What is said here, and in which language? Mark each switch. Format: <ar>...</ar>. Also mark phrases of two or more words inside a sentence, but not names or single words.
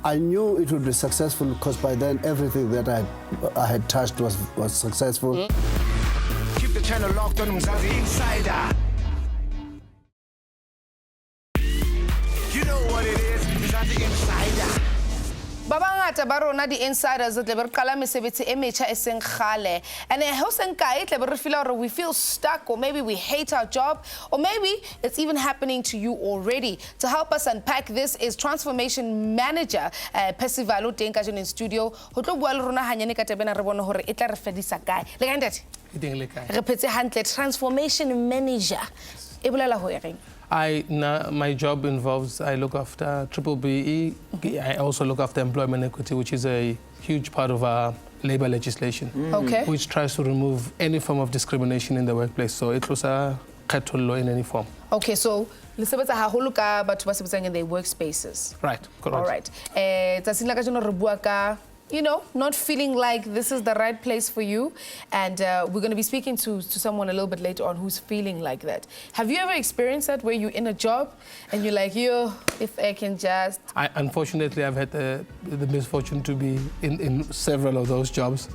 <en>I knew it would be successful because by then everything that I had touched was successful. Keep the channel locked on Mzansi Insider. You know what it is, Mzansi Insider.</en> <st>Babangata barona di insiders tle ber qala mesebetsi e metjha e seng khale and ho seng kae tle ber</st> <en>feel or we feel stuck or maybe we hate our job or maybe it's even happening to you already. To help us unpack this is transformation manager Percival Utenka in studio</en> <st>ho tlo bua le rona hanyane ka tebena re bone hore e tla re fedisa kae le ka ndate re phetse hantle</st> <en>transformation manager</en> <st>e bolela ho eng?</st> <en>My job involves, I look after BBE. I also look after employment equity, which is a huge part of our labor legislation. Okay. Which tries to remove any form of discrimination in the workplace. So it was a law in any form.</en> <st>Okay, so lisebetsa haholo ka batho ba sebetsang</st> <en>in their workspaces. Right, correct. All right.</en> <st>Tsatsing la ka jeno re bua ka,</st> <en>you know, not feeling like this is the right place for you. And we're going to be speaking to someone a little bit later on who's feeling like that. Have you ever experienced that where you're in a job and you're like, yo, if I can just... Unfortunately, I've had the misfortune to be in several of those jobs.</en>